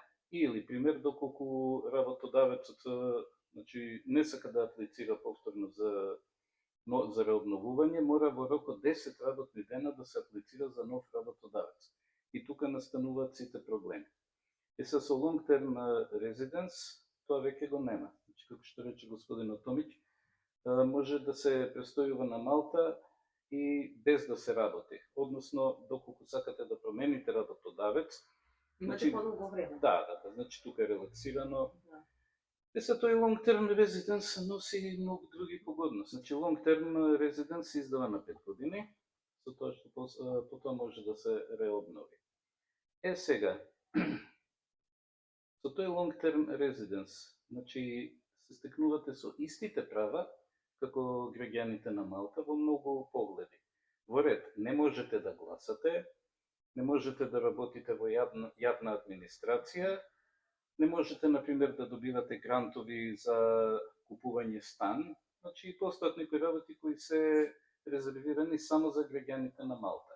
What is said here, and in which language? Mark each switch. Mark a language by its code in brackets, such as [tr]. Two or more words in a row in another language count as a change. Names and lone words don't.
[mk] Или, пример, доколку работодавецот значи, не сака да аплицира повторно за реобновување, мора во рок од 10 работни дена да се аплицира за нов работодавец. И тука настануваат сите проблеми. [en] Со long term residence, [mk] тоа веќе го нема. Значи, како што рече господин Томиќ, може да се престојува на Малта и без да се работи. Односно, доколку сакате да промените работодавец, Имате подолго време. Да, значи тука е релаксирано. Да. Тој [en] long term residence [mk] носи и многу други погодности. Значи, [en] long term residence [mk] се издава на 5 години, со тоа што потоа може да се реобнови. Сега, со тој [en] long term residence, [mk] значи, се стекнувате со истите права како граѓаните на Малта во многу погледи. Во ред, не можете да гласате, не можете да работите во јавна администрација, не можете, например, да добивате грантови за купување стан, значи постојат некои работи кои се резервирани само за граѓаните на Малта.